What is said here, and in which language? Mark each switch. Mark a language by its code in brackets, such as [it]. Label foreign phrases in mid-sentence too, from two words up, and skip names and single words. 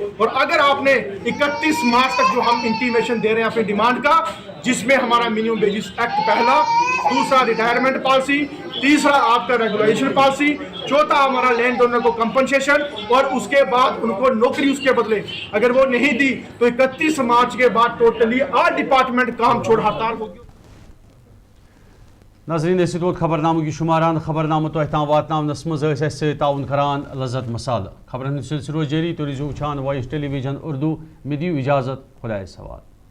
[ur] اور اگر آپ نے 31 مارچ تک جو ہم انٹیمیشن دے رہے ہیں اپنی ڈیمانڈ کا, جس میں ہمارا [en] minimum wages act [ur] پہلا, دوسرا [en] retirement policy, [ur] تیسرا آپ کا [en] regulation policy, [ur] چوتھا ہمارا [en] land donor [ur] کو کمپنسیشن, اور اس کے بعد ان کو نوکری اس کے بدلے اگر وہ نہیں دی تو 31 مارچ کے بعد [en] totally all department [ur] کام چھوڑ ہڑتال ہوگی. [ks] ناظرین اس خبر نامہ کی شماران. خبر نامہ تہ تام واتناونس مز تعاون کران لذت مسالہ. خبرن ہند سلسلہ روز جاری. تو روزو وچھان وائس ٹیلی ویژن اردو. مے دیو اجازت, خدایس حوالہ.